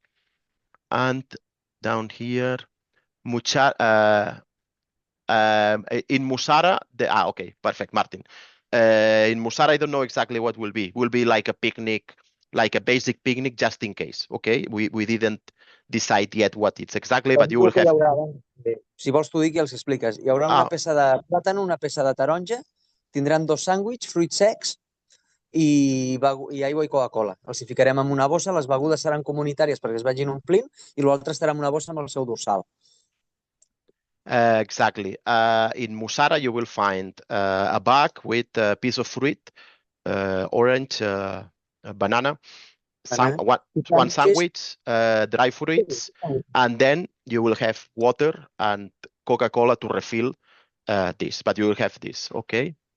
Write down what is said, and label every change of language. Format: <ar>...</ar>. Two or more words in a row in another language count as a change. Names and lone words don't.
<en>And down here, in Musara, okay, perfect, Martin. In Musara, I don't know exactly what will be. Will be like a picnic, like a basic picnic, just in case, okay? We didn't decide yet what it's exactly, but you will have...</en> <ca>Si vols t'ho dic i els expliques. Hi haurà una peça de plàtan, una peça de taronja, tindran 2 sàndwichs, fruits secs i aigua i Coca-Cola. Els hi ficarem en una bossa, les begudes seran comunitàries perquè es vagin omplint i l'altre estarà en una bossa amb el seu dorsal.</ca> <en>Exactly. In Musara, you will find a bag with a piece of fruit, orange, banana, one sandwich, dry fruits, and then you will have water and Coca-Cola to refill this, but you will have this, okay?</en>